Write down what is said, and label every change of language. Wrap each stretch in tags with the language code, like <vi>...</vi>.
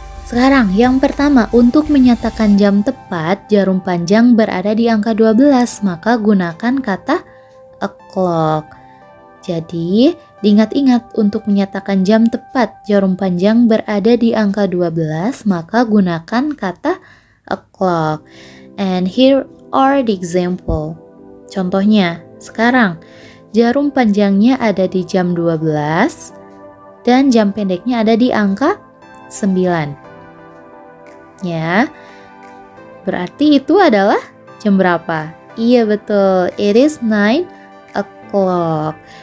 <id>Sekarang yang pertama, untuk menyatakan jam tepat, jarum panjang berada di angka 12, maka gunakan kata o'clock. Jadi, diingat-ingat untuk menyatakan jam tepat, jarum panjang berada di angka 12, maka gunakan kata o'clock.</id> <en>And here are the example.</en> <id>Contohnya, sekarang jarum panjangnya ada di jam 12 dan jam pendeknya ada di angka 9. Ya. Berarti itu adalah jam berapa? Iya betul,</id> <en>it is 9 o'clock.</en>